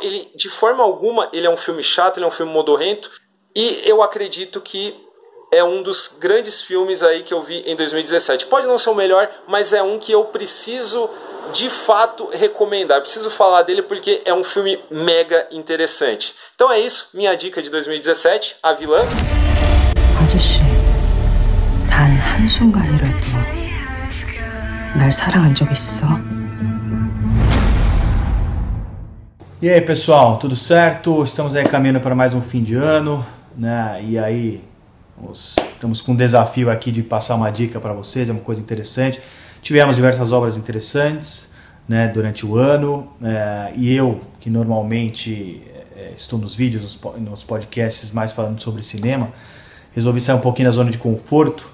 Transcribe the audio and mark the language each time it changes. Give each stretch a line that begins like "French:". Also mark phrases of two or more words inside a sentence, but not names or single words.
Portuguese: Ele, de forma alguma, ele é um filme chato, ele é um filme modorrento, e eu acredito que é um dos grandes filmes aí que eu vi em 2017. Pode não ser o melhor, mas é um que eu preciso, de fato, recomendar. Eu preciso falar dele porque é um filme mega interessante. Então é isso, minha dica de 2017, A Vilã.
Korean: 아저씨, 단 한순간이라도 날 사랑한 적 있어?
Portuguese: E aí pessoal, tudo certo? Estamos aí caminhando para mais um fim de ano, né? E aí estamos com um desafio aqui de passar uma dica para vocês, é uma coisa interessante. Tivemos diversas obras interessantes, né, durante o ano, e eu, que normalmente estou nos vídeos, nos podcasts mais falando sobre cinema, resolvi sair um pouquinho da zona de conforto.